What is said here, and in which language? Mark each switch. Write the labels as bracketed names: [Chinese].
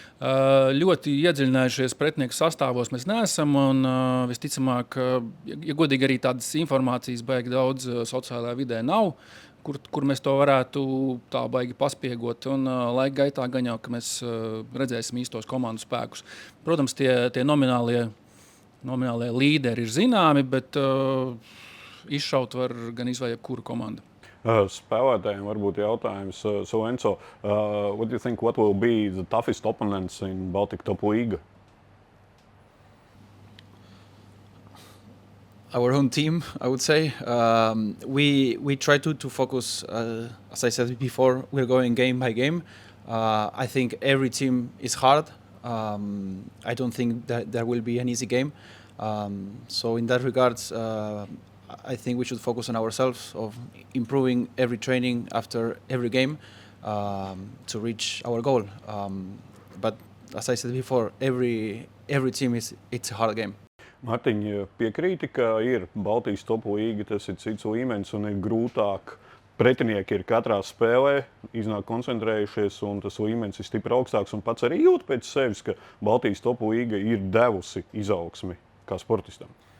[Latvian] Ļoti iedziļinājušies pretinieku sastāvos mēs neesam, un visticamāk, ja godīgi arī tādas informācijas baigi daudz sociālajā vidē nav, kur mēs to varētu tā baigi paspiegot, un laika gaitā gan jau, ka mēs redzēsim īstos komandu spēkus. Protams, tie nominālie līderi ir zināmi, bet izšaut var gan izvēl jebkuru komandu. Spēlētājiem varbūt jautājums. [English] So Enzo, what do you think what will be the toughest opponents in Baltic Top League? our own team, I would say. We try to focus, as I said before, we're going game by game. I think every team is hard. I don't think that there will be an easy game. So in that regards, I think we should focus on ourselves, of improving every training after every game to reach our goal. But as I said before, every team it's a hard game. [Latvian] Mārtiņ, piekrīti, ka ir Baltijas topu līga, tas ir cits līmenis un ir grūtāk. Pretinieki ir katrā spēlē, iznāk koncentrējušies, un tas līmenis ir stipri augstāks. Un pats arī jūt pēc sevis, ka Baltijas topu līga ir devusi izaugsmi kā sportistam.